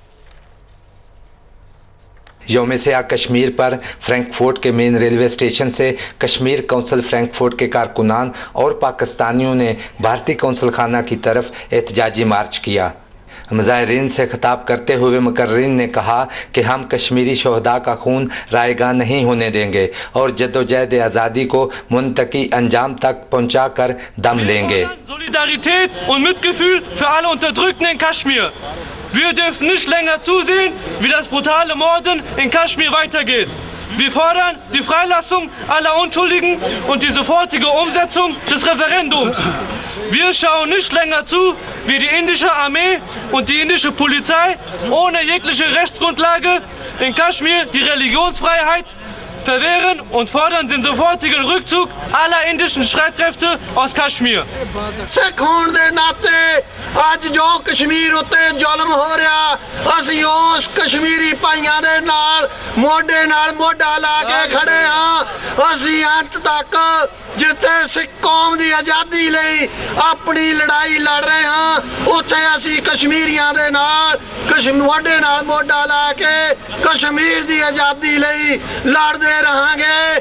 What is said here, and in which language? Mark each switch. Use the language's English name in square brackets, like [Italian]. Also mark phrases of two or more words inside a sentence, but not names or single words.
[Urdu] یوم سیاہ کشمیر پر فرینکفرٹ کے [English] main railway station [Urdu] سے کشمیر قونصل فرینکفرٹ کے کارکنان اور پاکستانیوں نے بھارتی قونصل خانہ کی طرف احتجاجی مارچ کیا. مظاہرین سے خطاب کرتے ہوئے مقررین نے کہا کہ ہم کشمیری شہداء کا خون رائیگاں نہیں ہونے دیں گے اور جدوجہد آزادی کو منطقی انجام تک پہنچا کر دم لیں گے. [German] Solidarität und Mitgefühl für alle Unterdrückten in Kaschmir. Wir dürfen nicht länger zusehen, wie das brutale Morden in Kaschmir weitergeht. Wir fordern die Freilassung aller Unschuldigen und die sofortige Umsetzung des Referendums. Wir schauen nicht länger zu, wie die indische Armee und die indische Polizei ohne jegliche Rechtsgrundlage in Kaschmir die Religionsfreiheit verwehren und fordern den sofortigen Rückzug aller indischen Streitkräfte aus Kaschmir. [Punjabi] ਸਿੱਖ ਹੋਣ ਦੇ ਨਾਤੇ ਅੱਜ ਜੋ ਕਸ਼ਮੀਰ ਉੱਤੇ ਜ਼ੁਲਮ ਹੋ ਰਿਹਾ ਅਸੀਂ ਉਸ ਕਸ਼ਮੀਰੀ ਭਾਈਆਂ ਦੇ ਨਾਲ ਮੋਢੇ ਨਾਲ ਮੋਢਾ ਲਾ ਕੇ ਖੜੇ ਹਾਂ। ਅਸੀਂ ਅੰਤ ਤੱਕ ਜਿੱਥੇ ਸਿੱਖ ਕੌਮ ਕੀ ਆਜ਼ਾਦੀ ਲਈ ਆਪਣੀ ਲੜਾਈ ਲੜ ਰਹੇ ਹਾਂ ਉੱਥੇ ਅਸੀਂ ਕਸ਼ਮੀਰੀਆਂ ਦੇ ਨਾਲ ਮੋਢੇ ਨਾਲ ਮੋਢਾ ਲਾ ਕੇ ਕਸ਼ਮੀਰ ਕੀ ਆਜ਼ਾਦੀ ਲਈ ਲੜਦੇ ਰਹਾਂਗੇ।